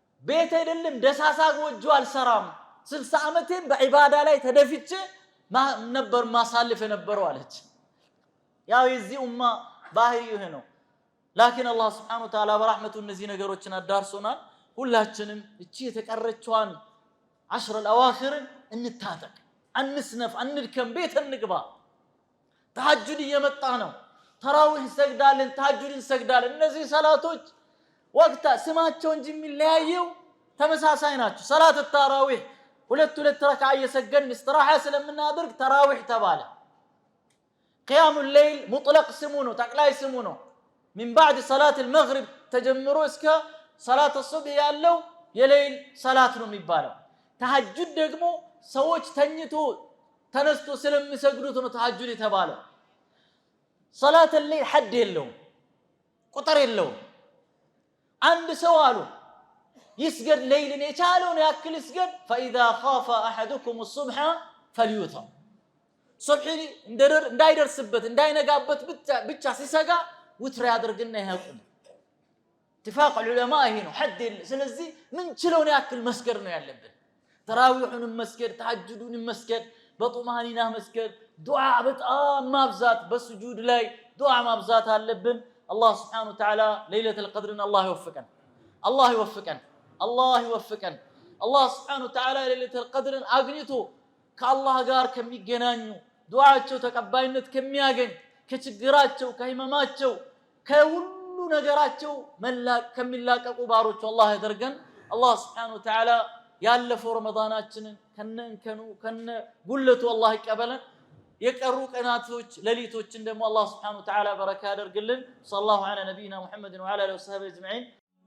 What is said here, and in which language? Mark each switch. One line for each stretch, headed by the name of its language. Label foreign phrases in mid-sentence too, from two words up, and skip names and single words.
Amharic: ቤት አይደለም ደሳሳ ጎጆ አልሰራም 60 ዓመቴን በዒባዳ ላይ ተደፍቼ ነበር ማሳልፍ የነበረው አለች። ያው የዚህ ኡማ ባህሪ ይሄ ነው። ላኪን አላህ
Arabic: سبحانه وتعالى
Amharic: በረህመቱ እነዚህ ነገሮችን አዳርሶናል። ሁላችንም እቺ የተቀረችዋን 10 الأواخر እንታጠቅ፣ አንስነፍ፣ አንድከም፣ ቤት እንግባ። ተሐጁድ እየመጣ ነው። ተራዊህ እንሰግዳለን፣ ተሐጁድ እንሰግዳለን። እነዚህ ሰላቶች ወቅታ ስማቸው እንጂ የሚለያየው ተመሳሳይ ናቸው። ሰላት ተራዊህ ሁለት ረካዓ እየሰገድን استراحة ስለምናደርግ ተራዊህ ተባለ።
Arabic: قيام الليل مطلق
Amharic: ስሙ ነው፣ ጠቅላይ ስሙ ነው።
Arabic: من بعد صلاة المغرب
Amharic: ተጀምሮ እስከ
Arabic: صلاة الصبح
Amharic: ያለው የሌሊት ሰላት ነው የሚባለው። ተሐጁድ ደግሞ ሰዎች ተኝቶ ተነስቶ ስለሚሰግዱት ነው ተሐጁድ የተባለው።
Arabic: صلاة الليل حد
Amharic: የለውም፣ ቁጥር የለውም። አንድ ሰው አሉ ይስገድ ሌሊትን የቻለውን ያክል ይስገድ።
Arabic: فإذا خاف أحدكم الصبح فليوتر
Amharic: صبح እንዳይደርስበት እንዳይነጋበት ብቻ ሲሰጋ ውትር ያድርግና ይሄቁም።
Arabic: اتفاق العلماء
Amharic: ይሄ ነው حد። ስለዚህ ምን ችለውን ያክል መስገድ ነው ያለብን። ተራዊሁን መስገድ፣ ተሐጁዱን መስገድ፣ በጡማኒና መስገድ፣ ዱዓ በጣም ማብዛት፣ በስጁድ ላይ ዱዓ ማብዛት አለብን።
Arabic: الله سبحانه وتعالى ليلة القدر الله يوفقنا، الله يوفقنا، الله
Amharic: يوفقنا።
Arabic: الله سبحانه وتعالى ليلة القدر
Amharic: አግኝቶ ከአላህ ጋር ከሚገናኙ ዱዓቸው ተቀባይነት ከሚያገኝ ከችግራቸው ከህመማቸው ከሁሉ ነገራቸው ከሚላቀቁ ባሮች አላህ ያደርገን። አላህ
Arabic: سبحانه وتعالى
Amharic: ያለፈው ረመዳናችንን ከነንከኑ ከነ ጉለቱ አላህ ይቀበለን። የቀሩ ቀናቶች ሌሊቶችን ደግሞ አላህ
Arabic: سبحانه وتعالى
Amharic: በረካ ያደርግልን።
Arabic: صلى الله على نبينا محمد وعلى آله وصحبه أجمعين።